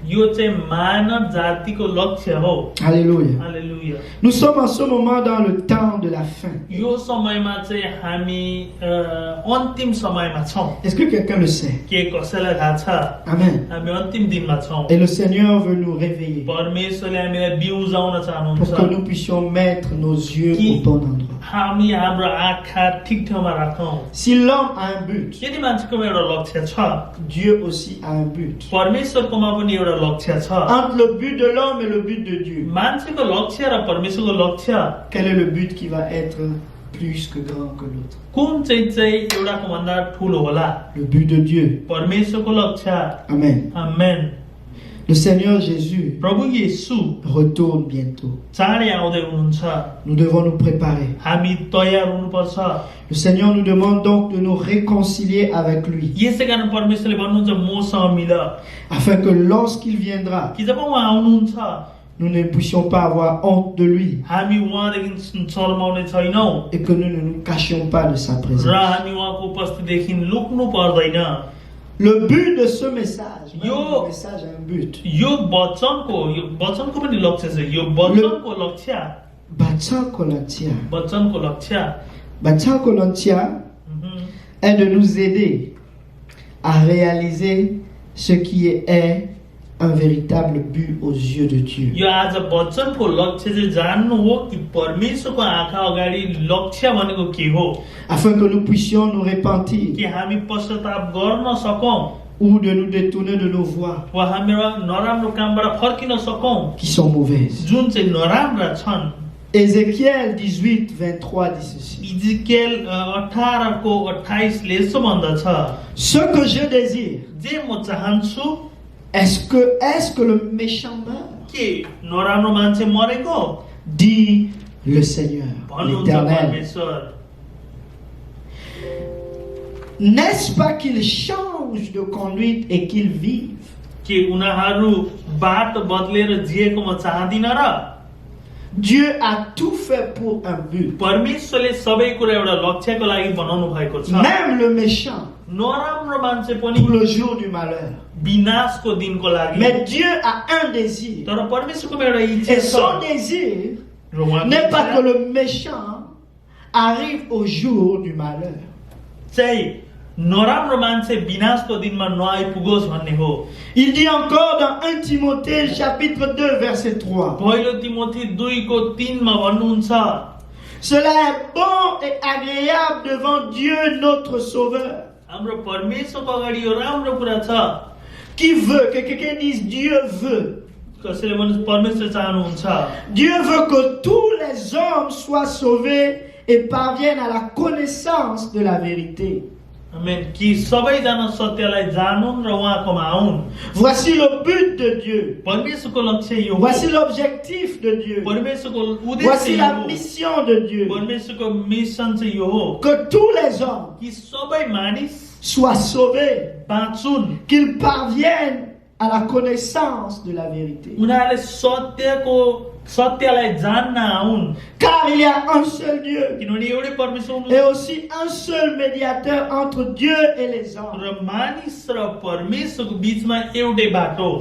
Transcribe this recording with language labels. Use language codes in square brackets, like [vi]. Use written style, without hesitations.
[ne] यो चाहिँ मानव जातिको लक्ष्य हो [fr] Alléluia. [ne] हालेलुया [fr] Nous sommes en ce moment dans le temps de la fin. [ne] यो समयमा चाहिँ हामी अन्तिम समयमा छौँ [fr] Est-ce que quelqu'un le sait? [ne] के कसैलाई थाहा छ [fr] Amen. [ne] हामी अन्तिम दिनमा छौँ [fr] Et le Seigneur veut nous réveiller [ne] परमेश्वरले हामीलाई बिउजाउन [fr] pour que [ne] चाहनुहुन्छ [fr] nous puissions mettre nos yeux Qui- au bon endroit. [ne] हामी हाम्रो आँखा ठिक ठाउँमा राखौँ [fr] Si l'homme a un but, [ne] यदि मान्छेकोमा एउटा लक्ष्य छ [fr] Dieu aussi a un but. [ne] परमेश्वरकोमा पनि एउटा लक्ष्य छ [fr] Entre le but de l'homme et le but de Dieu, [ne] मान्छेको लक्ष्य र परमेश्वरको लक्ष्य [fr] quel est le but qui va être plus que grand que l'autre? [ne] कुन चाहिँ एउटाको भन्दा ठुलो होला [fr] Le but de Dieu. [ne] परमेश्वरको लक्ष्य [fr] Amen. [ne] आमेन [fr] Le Seigneur Jésus [ne] प्रभु येशू [fr] retourne bientôt. [ne] चाँडै आउँदै हुनुहुन्छ [fr] Nous devons nous préparer. [ne] हामी तयार हुनुपर्छ [fr] Le Seigneur nous demande donc de nous réconcilier avec lui, [ne] यसै कारण परमेश्वरले भन्नुहुन्छ मसँग मिल [fr] afin que lorsqu'il viendra, [ne] कि जब उहाँ आउनुहुन्छ [fr] nous ne puissions pas avoir honte de lui [ne] हामी उहाँदेखि शर्माउने छैनौँ [fr] et que nous ne nous cachions pas de sa [ne] र [fr] présence. [ne] हामी उहाँको उपस्थितिदेखि लुक्नु पर्दैन [fr] Le but de ce message, même [ne] Yo. [fr] le message a un but. [ne] यो वचनको पनि लक्ष्य छ यो वचनको लक्ष्य [fr] Bâtir Colantia. [ne] वचनको लक्ष्य [fr] Bâtir Colantia est de nous aider à réaliser ce qui est un véritable but aux yeux de Dieu. [ne] यो आज वचनको लक्ष्य चाहिँ जान्नु हो कि परमेश्वरको आँखा अगाडि लक्ष्य भनेको के हो [fr] Afin que nous puissions nous repentir [ne] कि हामी पश्चाताप गर्न सकौँ [fr] ou de nous détourner de nos voies [ne] वा हामीरा नराम्रो कामबाट फर्किन सकौँ [fr] qui sont mauvaises. [ne] जुन चाहिँ नराम्रा छन् [fr] Ézéchiel 18, 23 dit ceci. [ne] इजिकेल 18:28 ले यसो भन्दछ [fr] Ce que je désire, [ne] जे म चाहन्छु [fr] est-ce que le méchant meurt? [ne] के नराम्रो मान्छे मरेको [fr] Dit le Seigneur, [ne] भन्नुहुन्छ [fr] l'Éternel. [ne] परमेश्वर [fr] N'est-ce pas qu'il change de conduite et qu'il vive? [ne] के उनीहरू बाटो बदलेर जिएको म चाहदिन र [fr] Dieu a tout fait pour un but. [ne] परमेश्वरले सबै कुरा एउटा लक्ष्यको लागि बनाउनु भएको छ [fr] Même le méchant, [ne] नराम्रो मान्छे [fr] pour [ne] पनि [fr] le jour du malheur. [ne] विनाशको दिनको लागि [fr] Mais Dieu a un दésir. [ne] तर परमेश्वरको एउटा इच्छा [fr] Et [ne] छ [fr] son désir [ne] र उहाँको [fr] n'est pas [ne] इच्छा [fr] que le méchant arrive au jour du malheur. [ne] चाहिँ नराम्रो मान्छे विनाशको दिनमा नआइपुगोस् भन्ने हो [fr] Il dit encore dans 1 Timothée chapitre 2 verset 3. [ne] पहिलो तिमोथी 2:3 मा भन्नुहुन्छ [fr] Cela est bon et agréable devant Dieu notre Sauveur. [ne] हाम्रो परमेश्वरको अगाडि यो राम्रो कुरा छ [fr] Qui veut, que quelqu'un dise Dieu veut. [ne] कसैले भन्नु परमेश्वर चाहनुहुन्छ [fr] Dieu veut que tous les hommes soient sauvés et parviennent à la connaissance de la vérité. [ne] आमेन कि सबैजना सत्यलाई जानुन् र उहाँकोमा आउन् [fr] Voici le but de Dieu. [ne] परमेश्वरको लक्ष्य यो हो [fr] Voici l'objectif de Dieu. [ne] परमेश्वरको उद्देश्य [fr] Voici [ne] यो [fr] la [ne] हो [fr] mission de Dieu. [ne] परमेश्वरको मिसन चाहिँ यो हो [fr] Que tous les hommes [ne] कि सबै मानिस [fr] soient sauvés, [ne] बाँचुन् [fr] qu'ils parviennent à la connaissance de la vérité. [ne] उनीहरूले सत्यलाई जान्न आउन् [fr] Car il y a un seul Dieu [ne] किनभने एउटै परमेश्वर [fr] et [ne] हुनुहुन्छ [fr] aussi un seul médiateur entre Dieu et les hommes. [ne] र मानिस र परमेश्वरको बीचमा एउटै बाटो